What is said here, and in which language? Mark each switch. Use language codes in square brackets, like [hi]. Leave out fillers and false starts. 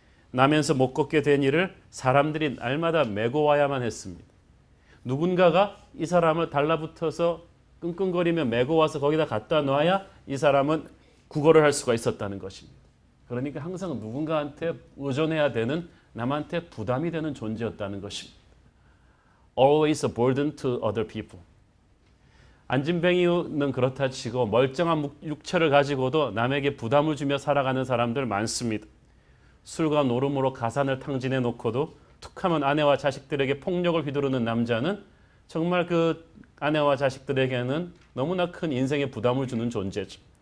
[ko] 나면서 못 걷게 된 이를 사람들이 날마다 메고 와야만 했습니다. 누군가가 이 사람을 달라붙어서 끙끙거리며 메고 와서 거기다 갖다 놔야 이 사람은 구걸을 할 수가 있었다는 것입니다. 그러니까 항상 누군가한테 의존해야 되는, 남한테 부담이 되는 존재였다는 것입니다. [en] Always a burden to other people. [ko] 안진뱅이는 그렇다 치고 멀쩡한 육체를 가지고도 남에게 부담을 주며 살아가는 사람들 많습니다. 술과 노름으로 가산을 탕진해 놓고도 툭하면 아내와 자식들에게 폭력을 휘두르는 남자는 정말 그 아내와 자식들에게는 너무나 큰 인생의 부담을 주는 존재죠.